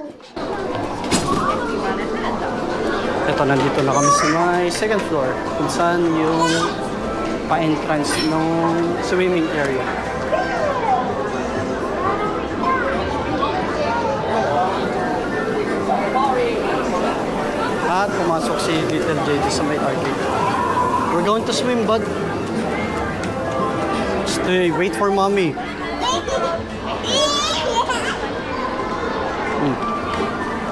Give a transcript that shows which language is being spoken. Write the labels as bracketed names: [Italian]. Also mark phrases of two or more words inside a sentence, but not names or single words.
[Filipino] Ito, nandito na kami sa my 2nd floor kung saan yung pa-entrance ng [English] swimming area. [Filipino] At pumasok si Little J sa may arcade. [English] We're going to swim, bud. Stay, wait for mommy.